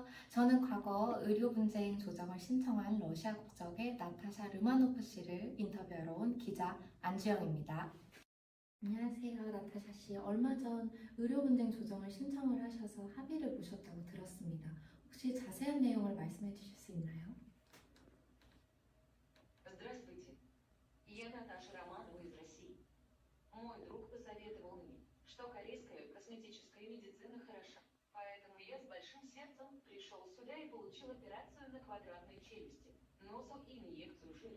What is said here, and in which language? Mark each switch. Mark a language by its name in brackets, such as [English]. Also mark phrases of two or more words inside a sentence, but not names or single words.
[Korean] 저는 과거 의료 분쟁 조정을 신청한 러시아 국적의 나타샤 르마노프 씨를 인터뷰하러 온 기자 안주영입니다. 안녕하세요, 나타샤 씨. 얼마 전 의료 분쟁 조정을 신청을 하셔서 합의를 보셨다고 들었습니다. 혹시 자세한 내용을 말씀해 주실 수 있나요? [Russian] Здравствуйте, я Наташа Романова из России. Мой друг посоветовал мне, что корейская косметическая медицина хороша. Поэтому я с большим сердцем пришел сюда и получил операцию на квадратной челюсти, носу и инъекцию жира.